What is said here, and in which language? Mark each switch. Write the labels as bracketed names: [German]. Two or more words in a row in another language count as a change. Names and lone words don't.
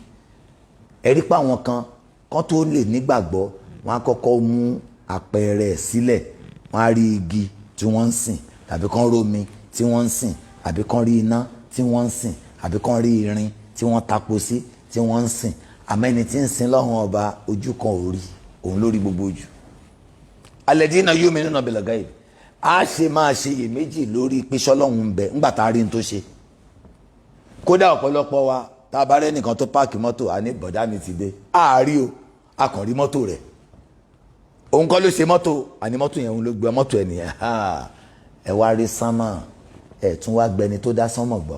[Yoruba] Ẹ̀rí pa àwọn kan tó lè nígbàgbọ́ wọn á kọ́kọ́ mú àpẹẹrẹ sílẹ̀. Wọ́n á rí igi tí wọ́n ń sìn tàbí kán rómi tí wọ́n ń sìn àbí kán rí iná tí wọ́n ń sìn àbí kán rí irin tí wọ́n tapo sí tí wọ́n ń sìn. Àmẹ́ni tí ń sin lọ́hùn ọba ojú kan ò rí òun lórí gbogbo ojú. [Arabic] الذين يؤمنون بالغيب. [Yoruba] A ṣe máa ṣe iyèméjì lórí pé ṣọ́lọ́hun ń bẹ ńgbà tá a rí n tó ṣe. Kódà ọ̀pọ̀lọpọ̀ wa tá a bá rẹ́ nìkan tó páàkì mọ́tò a ní bọ̀dá mi ti dé. A rí o a kàn rí mọ́tò rẹ̀. Òun kọ́ ló ṣe mọ́tò àní mọ́tò yẹn òun ló gbé mọ́tò ẹ̀ nìyẹn. Ẹ wá rí sánmà ẹ̀ tún wá gbẹni tó dá sánmọ̀ gbọ́.